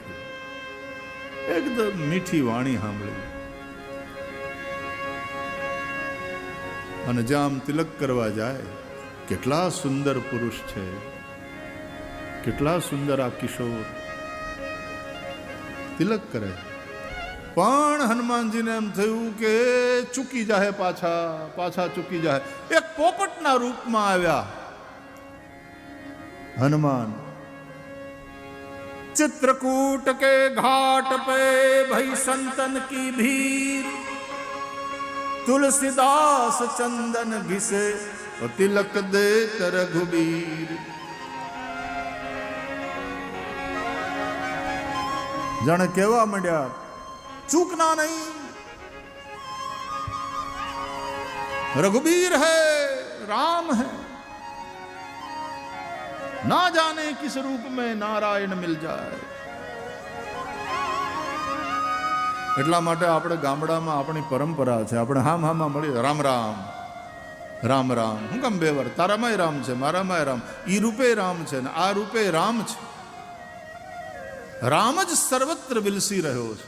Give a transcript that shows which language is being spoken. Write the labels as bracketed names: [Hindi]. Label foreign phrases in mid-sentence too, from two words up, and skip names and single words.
[Gujarati] એકદમ મીઠી વાણી સાંભળી અને જ્યાં આમ તિલક કરવા જાય, કેટલા સુંદર પુરુષ છે, કેટલા સુંદર આ કિશોર તિલક કરે. પણ હનુમાનજીને એમ થયું કે ચૂકી જાય, પાછા ચૂકી જાય. એક પોપટના રૂપમાં આવ્યા હનુમાન. [Hindi] चित्रकूट के घाट पे भई संतन की भीड़, तुलसीदास चंदन घिसे तिलक दे रघुबीर. जाने केवा मंड्या, चूकना नहीं, रघुबीर है, राम है, ना जाने किस रूप में नारायण मिल जाए. [Gujarati] એટલા માટે આપણે ગામડામાં આપણી પરંપરા છે, આપણે હામાં મળી રામ રામ રામ રામ. હું કેમ બે વાર? તારામાંય રામ છે, મારામાંય રામ. ઈ રૂપે રામ છે ને આ રૂપે રામ છે. રામ જ સર્વત્ર વિલસી રહ્યો છે.